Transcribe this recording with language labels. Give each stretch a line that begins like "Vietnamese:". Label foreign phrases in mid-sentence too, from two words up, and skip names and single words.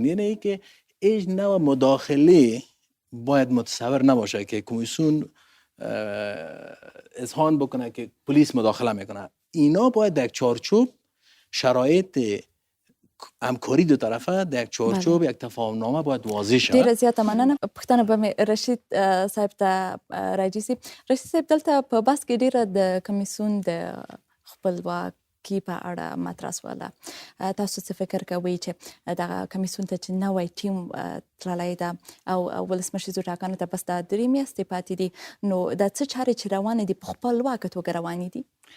Persian: یعنی ای که هیچ نوع مداخله باید متصور نباشه که کمیسیون اذعان بکنه که پلیس مداخله میکنه. اینا باید در چارچوب شرایط همکاری دو طرفه در یک چارچوب یک تفاهم نامه باید واضح شود.
Pashto: ډیره زیاته مننه. پوښتنه به مې رشید صاحب ته راځي سي. رشید صاحب، دلته په بحث کې ډیره د کمیسیون د خپلواکي په اړه مطرح شوله. تاسو څه فکر کوئ چې دغه کمیسیون ته چې نوی ټیم تللی ده او ولسمشریزو ټاکنو ته بس دا 3 میاشتې پاتې دي، نو دا څه چارې چې روانې دي په خپلواکه توګه روانې دي؟